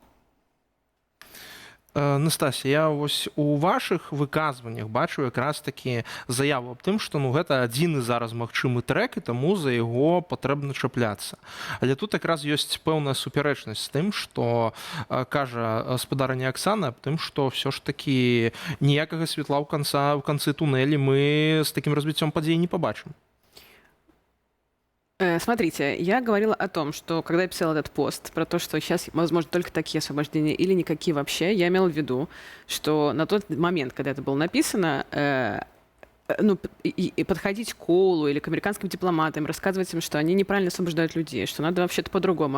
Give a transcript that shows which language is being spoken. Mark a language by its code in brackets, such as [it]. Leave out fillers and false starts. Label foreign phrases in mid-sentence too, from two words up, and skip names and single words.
[be] Настасья, я вось у вашых выказваннях бачу якраз такі заяву аб тым, што, ну, гэта адзіны зараз магчымы трэк, і таму за яго патрэбна чапляцца. Але тут якраз ёсць пэўная супярэчнасць з тым, што кажа спадарня Аксана аб тым, што ўсё ж такі ніякага святла ў канцы тунэлі мы з такім развіццём падзей не пабачым. [ru] Смотрите, я говорила о том, что когда я писала этот пост про то, что сейчас возможно только такие освобождения или никакие вообще, я имела в виду, что на тот момент, когда это было написано, ну, и подходить к Колу или к американским дипломатам, рассказывать им, что они неправильно освобождают людей, что надо вообще-то по-другому.